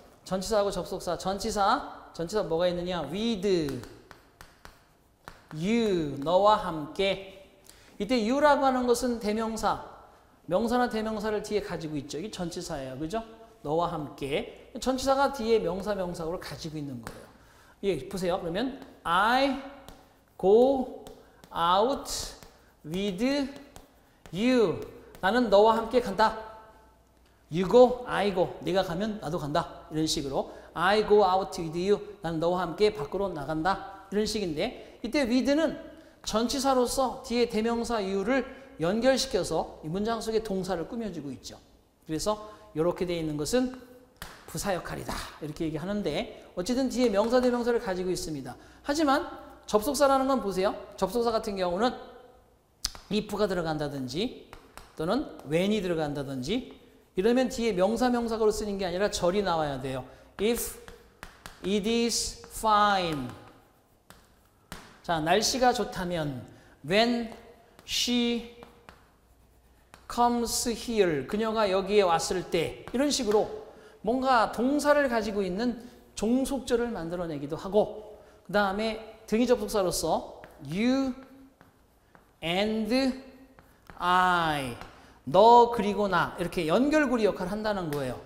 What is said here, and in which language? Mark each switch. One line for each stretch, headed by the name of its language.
Korean: 전치사하고 접속사. 전치사 뭐가 있느냐? with, you, 너와 함께. 이때 you라고 하는 것은 대명사, 명사나 대명사를 뒤에 가지고 있죠. 이게 전치사예요. 그죠? 너와 함께. 전치사가 뒤에 명사, 명사구를 가지고 있는 거예요. 예, 보세요. 그러면
English: I go out with you.
Korean: 나는 너와 함께 간다.
English: You go, I go.
Korean: 네가 가면 나도 간다. 이런 식으로
English: I go out with you.
Korean: 나는 너와 함께 밖으로 나간다. 이런 식인데 이때 with는 전치사로서 뒤에 대명사 you를 연결시켜서 이 문장 속에 동사를 꾸며주고 있죠. 그래서 이렇게 되어 있는 것은 부사 역할이다. 이렇게 얘기하는데 어쨌든 뒤에 명사 대명사를 가지고 있습니다. 하지만 접속사라는 건 보세요. 접속사 같은 경우는 if가 들어간다든지 또는 when이 들어간다든지 이러면 뒤에 명사 명사구로 쓰는 게 아니라 절이 나와야 돼요.
English: If it is fine.
Korean: 자, 날씨가 좋다면
English: when she comes here.
Korean: 그녀가 여기에 왔을 때 이런 식으로 뭔가 동사를 가지고 있는 종속절을 만들어내기도 하고 그 다음에 등위 접속사로서
English: you and I
Korean: 너 그리고 나 이렇게 연결고리 역할을 한다는 거예요.